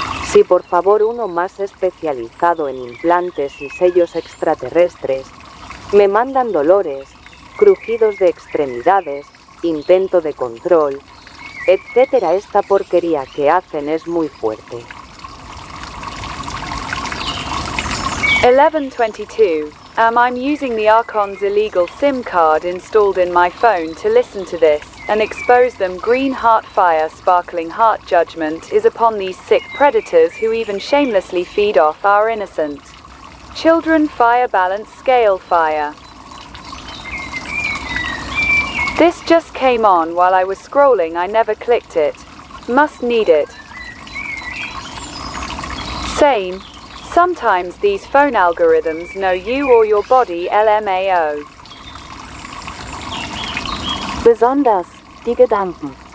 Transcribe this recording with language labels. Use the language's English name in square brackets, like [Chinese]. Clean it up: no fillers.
[Spanish] Sí, por favor, uno más especializado en implantes y sellos extraterrestres. Me mandan dolores, crujidos de extremidades, intento de control, etcétera. Esta porquería que hacen es muy fuerte. 1122. [English] I'm using the Archon's illegal SIM card installed in my phone to listen to this and expose them. Green heart fire, sparkling heart judgment is upon these sick predators who even shamelessly feed off our innocent children. Fire balance scale fire. This just came on while I was scrolling. I never clicked it. Must need it. Same. Sometimes these phone algorithms know you or your body, LMAO. [German] Besonders, die Gedanken.